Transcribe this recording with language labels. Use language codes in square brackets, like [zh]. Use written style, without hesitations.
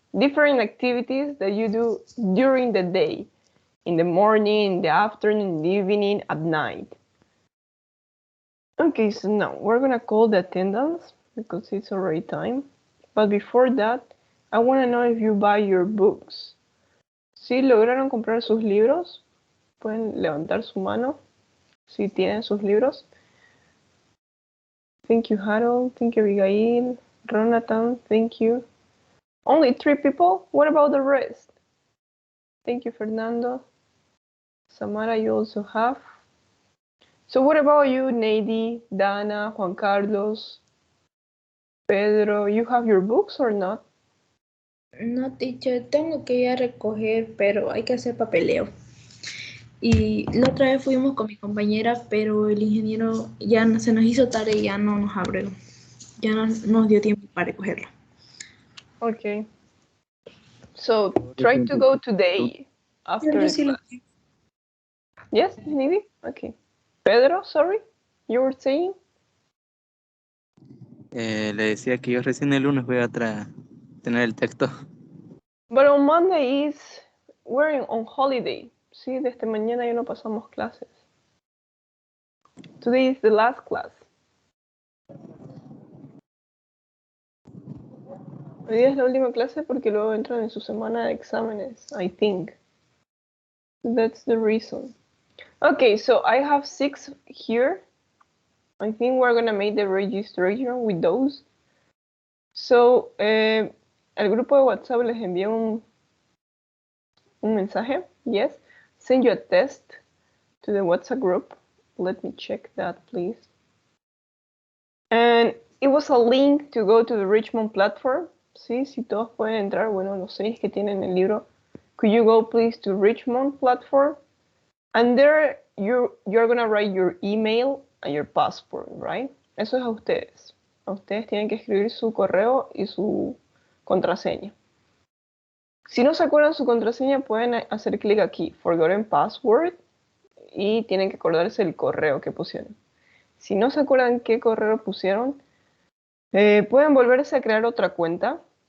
[en] different activities that you do during the day, in the morning, in the afternoon, in the evening, at night. Okay, so now we're gonna call the attendance because it's already time. But before that, I want to know if you buy your books. [es] ¿Sí lograron comprar sus libros? Pueden levantar su mano si tienen sus libros. [en] Thank you, Harold. Thank you, Abigail. Ronatan, thank you. Only 3 people? What about the rest? Thank you, Fernando. Samara, you also have. So what about you, Nady, Dana, Juan Carlos, Pedro? You have your books or not? [es] No, teacher, tengo que ir a recoger, pero hay que hacer papeleo. Y la otra vez fuimos con mi compañera, pero el ingeniero ya se nos hizo tarde y ya no nos abrió. Ya no nos dio tiempo para recogerlo. [en] Okay. So try to go today after [es] Yo [en] the [es] sí lo- [en] class. Yes, Nady? Okay. Pedro, sorry, you were saying? [es] Le decía que yo recién el lunes voy a tener el texto. [en] But on Monday we're on holiday. [es] Sí, desde mañana ya no pasamos clases. [en] Today is the last class. [es] Hoy día es la última clase porque luego entran en su semana de exámenes, [en] I think. That's the reason. Okay, so I have 6 here. I think we're gonna make the registration with those. [es] So, al grupo de WhatsApp les envié un mensaje. [en] Yes. Send you a test to the WhatsApp group. Let me check that, please. And it was a link to go to the Richmond platform. [es] Sí, si todos pueden entrar, bueno, los 6 que tienen el libro. [en] Could you go please to Richmond platform? And there you're gonna write your email and your passport, right? [es] Eso es a ustedes. A ustedes tienen que escribir su correo y su contraseña. Si no se acuerdan su contraseña, pueden hacer clic aquí, Forgotten Password, y tienen que acordarse el correo que pusieron. Si no se acuerdan qué correo pusieron, pueden volverse a crear otra cuenta.